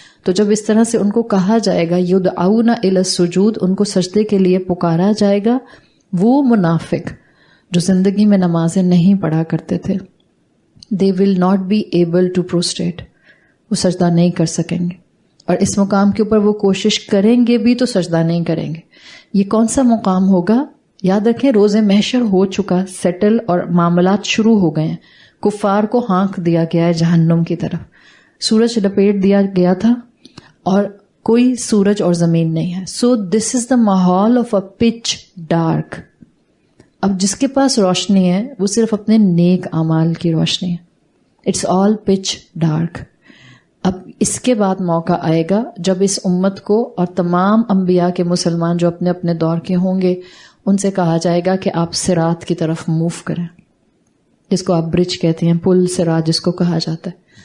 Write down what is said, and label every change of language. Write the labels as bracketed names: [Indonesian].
[Urdu] تو جب اس طرح سے ان کو کہا جائے گا [Arabic] یدعون الی السجود، [Urdu] ان کو سجدے کے لیے پکارا جائے گا، وہ منافق جو زندگی میں نمازیں نہیں پڑھا کرتے تھے، [English] they will not be able to prostrate، [Urdu] وہ سجدہ نہیں کر سکیں گے، اور اس مقام کے اوپر وہ کوشش کریں گے بھی تو سجدہ نہیں کریں گے. یہ کون سا مقام ہوگا؟ یاد رکھیں روز محشر ہو چکا، سیٹل، اور معاملات شروع ہو گئے ہیں. کفار کو ہانک دیا گیا ہے جہنم کی طرف، سورج لپیٹ دیا گیا تھا اور کوئی سورج اور زمین نہیں ہے. [English] So this is the ماحول of a pitch dark. [Urdu] اب جس کے پاس روشنی ہے وہ صرف اپنے نیک اعمال کی روشنی ہے. [English] It's all pitch dark. [Urdu] اب اس کے بعد موقع آئے گا جب اس امت کو اور تمام انبیاء کے مسلمان جو اپنے اپنے دور کے ہوں گے ان سے کہا جائے گا کہ آپ صراط کی طرف موو کریں، جس کو آپ برج کہتے ہیں، پل صراط جس کو کہا جاتا ہے.